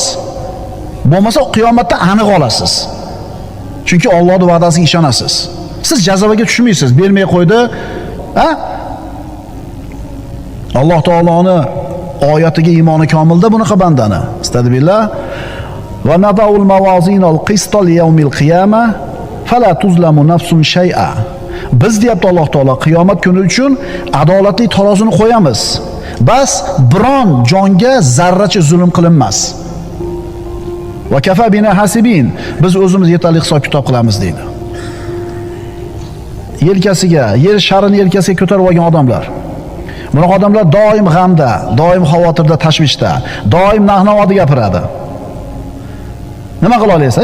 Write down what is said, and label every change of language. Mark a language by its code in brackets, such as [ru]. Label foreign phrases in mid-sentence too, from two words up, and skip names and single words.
[uz] Bo'lmasa qiyomatda aniq olasiz. Chunki Allohning va'dasiga ishonasiz. Siz jazoga tushmaysiz, bermay qo'ydi. Ha? Alloh taoloning oyatiga iymoni komilda bunaqa bandani. [ar] أستغفر الله ونضع الموازين القسط ليوم القيامة فلا تظلم نفس شيئا. [uz] Biz deyapti Alloh taolo qiyomat kuni uchun adolatli tarozini qo'yamiz. Bas biron jonga zarracha zulm qilinmas. [ar] وكفى بنا حاسبين. [uz] Biz o'zimiz yetarli hisob kitob qilamiz deydi. Yelkasiga, yer sharini yelkasiga ko'tarib olgan odamlar. Bunaqa odamlar doim g'amda, doim xavotirda, tashvishda, doim nahnovada gapiradi. Nima qila olasan?